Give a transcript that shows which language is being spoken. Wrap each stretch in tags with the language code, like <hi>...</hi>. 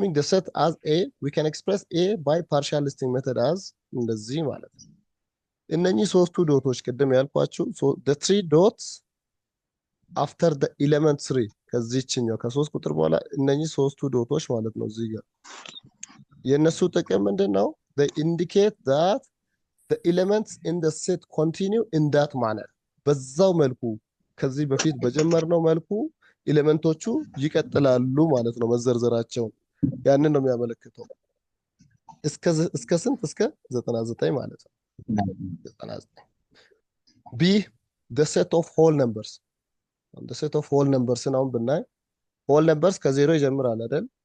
<en>set as A we can express A by partial listing method as</en> <am>እንደዚህ ማለት ነው። እነኚህ ሶስቱ ዶቶች ቅድም ያልኳችሁ</am> <en>the three dots after the element 3</en> <am>ከዚህኛው ከ3 ቁጥር በኋላ እነኚህ ሶስቱ ዶቶች ማለት ነው። እዚህ ጋር የነሱ ጥቅም ምንድነው?</am> <en>they indicate that the elements in the set continue in that manner</en> <am>በዛው መልኩ ከዚህ በፊት በጀመርነው መልኩ ኤሌመንቶቹ ይቀጥላሉ ማለት ነው መዘርዘራቸው። ያንን ነው የሚያመለክተው። እስከ ስንት? እስከ 99 ማለት ነው። 99 B</am> <en>the set of whole numbers</en> <am>the set of whole numbers ነው ብናይ whole numbers ከዜሮ ይጀምራል አይደል?</am>